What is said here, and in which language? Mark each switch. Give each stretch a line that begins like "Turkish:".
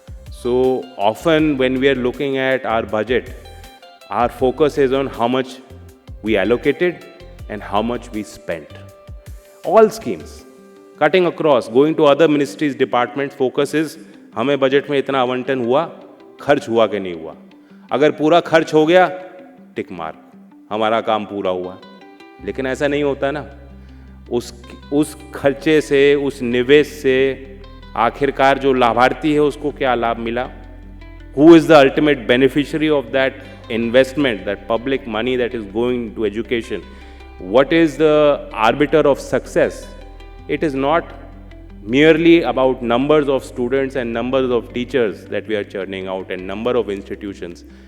English: So often when we are looking at our budget, our focus is on how much we allocated and how much we spent. All schemes, cutting across, going to other ministries, departments, focus is
Hindi: हमें budget में इतना आवंटन हुआ, खर्च हुआ कि नहीं हुआ. अगर पूरा खर्च हो गया, टिक मार्क, हमारा काम पूरा हुआ. लेकिन ऐसा नहीं होता ना. उस खर्चे से, उस निवेश से आखिरकार जो लाभार्थी है उसको क्या लाभ मिला?
English: Who is the ultimate beneficiary of that investment, that public money that is going to education? What is the arbiter of success? It is not merely about numbers of students and numbers of teachers that we are churning out and number of institutions.